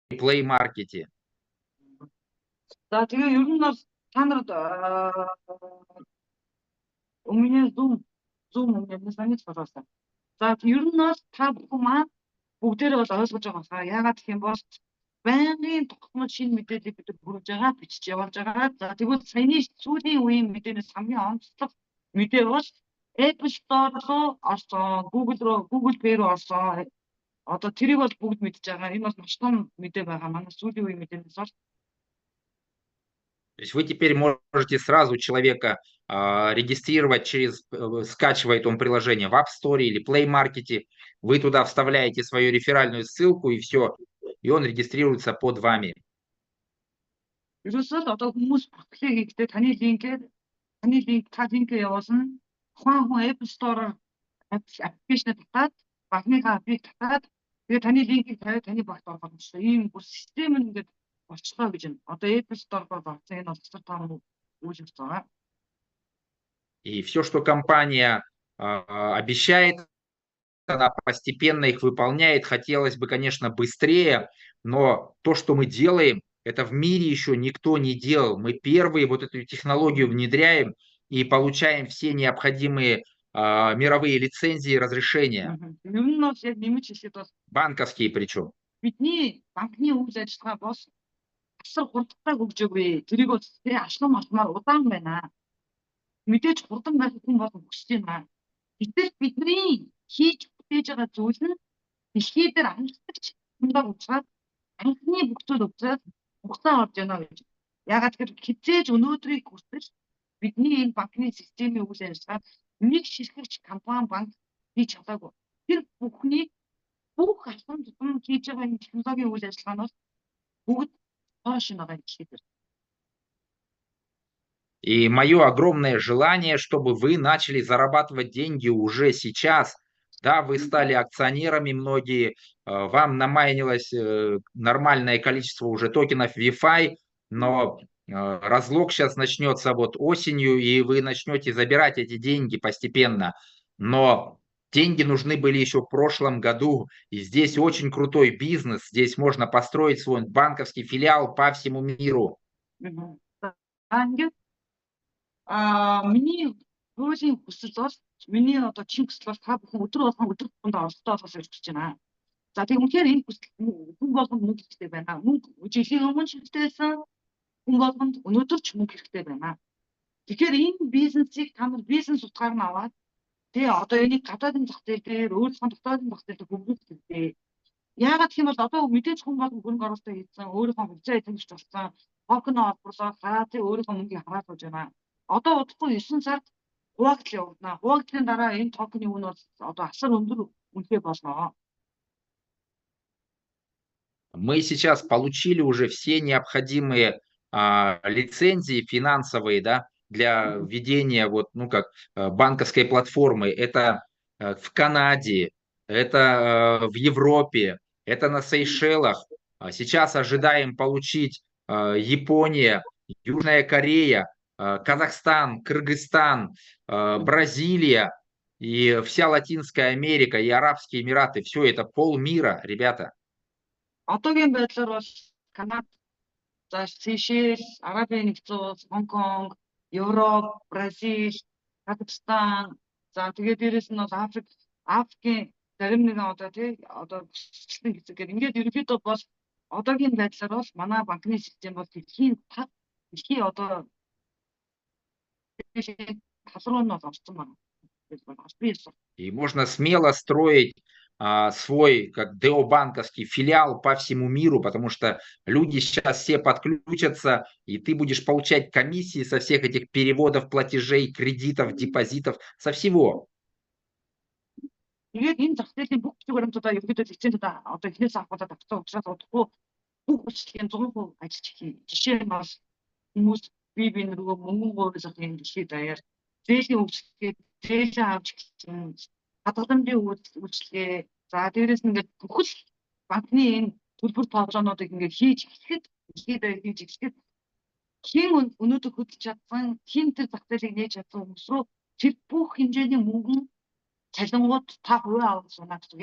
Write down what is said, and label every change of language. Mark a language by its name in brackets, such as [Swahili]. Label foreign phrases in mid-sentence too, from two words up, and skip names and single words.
[Mongolian] Play Market? За тэгээ ер нь бол та нарт [Russian] у меня Zoom у меня не звонит, пожалуйста. [Mongolian] За ер нь бол та бүхэн маань бүгдээрээ бол ойлгож байгаа хаа. Яагаад гэх юм бол байнгын тогтмол шинэ мэдээллийг бид хүргэж байгаа, бичиж явуулж байгаа. За тэгвэл саяны сүүлийн үеийн мэдээнээс хамгийн онцлог мэдээ бол Apple Store руу орсон, Google Pay руу орсон. Одоо тэрийг бол бүгд мэдж байгаа. Энэ бол маш том мэдээ байгаа. Манай сүүлийн үеийн мэдээнээс бол. [Russian] То есть вы теперь можете сразу человека регистрировать скачивает он приложение в App Store или Play Market, вы туда вставляете свою реферальную ссылку и все, и он регистрируется под вами. [Mongolian] Ерөөсөө одоо хүмүүс бүтлээ хийхдээ таны линк та линкээ явуулна. Тухайн хүн Apple Store аппликейшн татаад, банкныхаа апыг татаад, тэгээ таны линкийг тавиад таны багт орох юм шүү. Ийм бүр систем нь ингээд болчихлоо гэж байна. Одоо Apple Store болсон энэ бол цэцэр том үйлчлэгч байгаа. [Russian] И все, что компания обещает, она постепенно их выполняет. Хотелось бы, конечно, быстрее, но то, что мы делаем, это в мире еще никто не делал. Мы первые вот эту технологию внедряем и получаем все необходимые мировые лицензии и разрешения. Банковские причем. [Mongolian] Бидний банкны үйл ажиллагаа бол асар хурдтай хөгжөөгүй. Тэрийг бол тэр ашлам олмоор удаан байна. Мэдээж хурдан байх хүн бол хүсэж байна. Гэтэл бидний хийж бүтээж байгаа зүйл нь дэлхий дээр анхдагч хүндээ уцаад анхны бүх зүйл уцаад хугацаа орж яана гэж. Ягаад гэвэл хизээж өнөөдрийг хүсэж бидний энэ банкны системийн үйл ажиллагаа нэг ширхэгч компани банк хийж чадаагүй. Тэр бүхний бүх албан тушаал хийж байгаа энэ технологийн үйл ажиллагаанаас бүгд хойш байгаа дэлхий дээр. [Russian] И мое огромное желание, чтобы вы начали зарабатывать деньги уже сейчас. Да, вы стали акционерами многие, вам намайнилось нормальное количество уже токенов VeFi, но разлог сейчас начнется вот осенью, и вы начнете забирать эти деньги постепенно. Но деньги нужны были еще в прошлом году, и здесь очень крутой бизнес, здесь можно построить свой банковский филиал по всему миру. [Mongolian] Миний хуулийн хүсэл бол миний одоо чин хүсэл бол та бүхэн өдөр болгон өдөр болгонд оролцоо олгож ирж байна. За тийм үнэхээр энэ хүсэл хүн болгонд мөнгө хэрэгтэй байна. Мөнгө жилийн өмнө шилжүүлсэн хүн болгонд өнөөдөр ч мөнгө хэрэгтэй байна. Тэгэхээр энэ бизнесийг та нар бизнес утгаар нь аваад тэгээ одоо энийг гадаадын зах зээл дээр өөрсдөө дотоодын зах зээл дээр хөгжүүлэх хэрэгтэй. Яагаад гэх юм бол одоо мэдээж хүн болгон хөрөнгө оруулалт хийсэн, өөрийнхөө хувьцаа эзэмшиж болсон, токен олборлоо хараад өөрийнхөө мөнгийг хараад болж байна. Одоо удахгүй 9 сард хуваагдал явагдана. Хуваагдлын дараа энэ токены үн бол одоо асар өндөр үнэтэй болно. [Russian] Мы сейчас получили уже все необходимые лицензии финансовые, да, для введения вот, ну как банковской платформы. Это в Канаде, это в Европе, это на Сейшелах. Сейчас ожидаем получить Япония, Южная Корея, Казахстан, Кыргызстан, Бразилия и вся Латинская Америка и Арабские Эмираты. Все это полмира, ребята. [Mongolian] Одоогийн байдлаар бол Канада, за Сейшел, Арабын нэгдсэн улс, Хонконг, Европ, Бразил, Казахстан, за тэгээд дээрэс нь бол Африкийн зарим нэгэн одоо тий одоо хүсэлтэн хэсгээр ингээд ерөнхийдөө бол одоогийн байдлаар бол манай банкны систем бол дэлхийн одоо [Russian] И можно смело строить свой как деобанковский филиал по всему миру, потому что люди сейчас все подключатся, и ты будешь получать комиссии со всех этих переводов, платежей, кредитов, депозитов, со всего. [Mongolian] Тэгээд энэ зах зээлийн бүх баримтуудаа ерөнхийдөө лицензүүд одоо эхнээс авахудаа тавцсан учраас удахгүй бүх үйлчлэгийн 100% ажиллаж эхэлнэ. Жишээ нь бол хүмүүс бие рүү мөнгө гуйжих юм дэлхийд даяар зээлийн үйлчлэгээ, зээлээ авч гисэн хадгаламжийн үйлчлэгээ, за дээрэс нь ингээд бүхэл банкны энэ төлбөр тоолоонуудыг ингээд хийж эхлэхэд дэлхийд даяар хийж эхлэхэд хин өнөөдөр хөдөлж чадсан, хин тэр зах зээлийг нээж чадсан хүмүүс рүү тэр бүх хэмжээний мөнгө цалингууд та хувиа авах санаа гэсэн.